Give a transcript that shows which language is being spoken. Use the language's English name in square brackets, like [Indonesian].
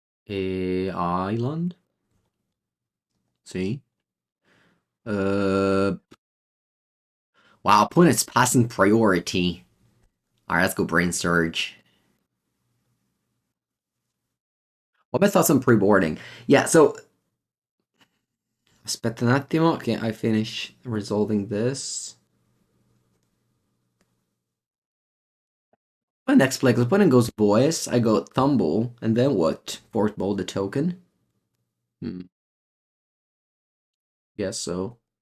[English] Island? See? Uh, wow, opponent's passing priority. Alright, let's go Brain Surge. What are my thoughts on pre-boarding? Yeah, so [Italian] aspetta un attimo che [English] I finish resolving this. My next play, because opponent goes Voice, I go Tumble, and then what? Fourth Bowl the token? Hmm, guess so.